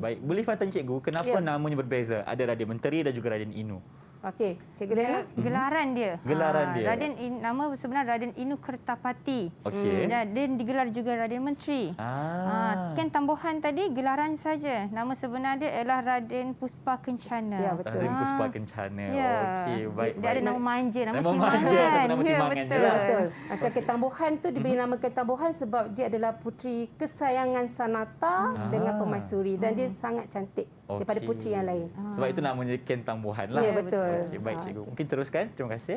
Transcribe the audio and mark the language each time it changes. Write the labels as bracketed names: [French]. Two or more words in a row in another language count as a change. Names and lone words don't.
[Malay] Baik, boleh tanya cikgu kenapa namanya berbeza? Ada Raden Menteri dan juga Raden Inu. Okey, Cikgu Lena. Gelaran dia. Gelaran dia. Nama sebenar Raden Inu Kertapati. Okey. Dan digelar juga Raden Menteri. Ken Tambuhan tadi gelaran saja. Nama sebenar dia ialah Raden Puspa Kencana. Ya, betul. Raden Puspa Kencana. Ya. Okey, baik. Dia ada nama manja, nama manja, Timbangan. nama Timbangan betul. juga. Betul. Macam Ken Tambuhan tu diberi nama Ken Tambuhan sebab dia adalah puteri kesayangan Sanata dengan Permaisuri dan dia sangat cantik daripada puteri yang lain. Sebab itu namanya Ken Tambuhan lah. Ya, betul. Okey, baik cikgu. Mungkin teruskan. Terima kasih.